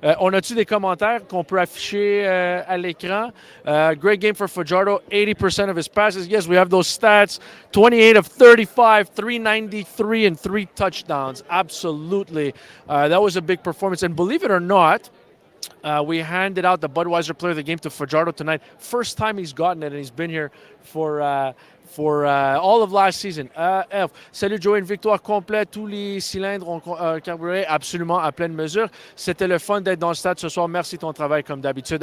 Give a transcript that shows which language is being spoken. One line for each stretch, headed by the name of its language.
French: On a-tu des commentaires qu'on peut afficher à l'écran?
English: Great game for Fajardo, 80% of his passes. Yes, we have those stats. 28 of 35, 393, and 3 touchdowns. Absolutely. That was a big performance. And believe it or not, we handed out the Budweiser Player of the Game to Fajardo tonight. First time he's gotten it, and he's been here for all of last season. F.
French: Salut Joey, une victoire complète. Tous les cylindres ont carburé absolument à pleine mesure. C'était le fun d'être dans le stade ce soir. Merci de ton travail comme d'habitude.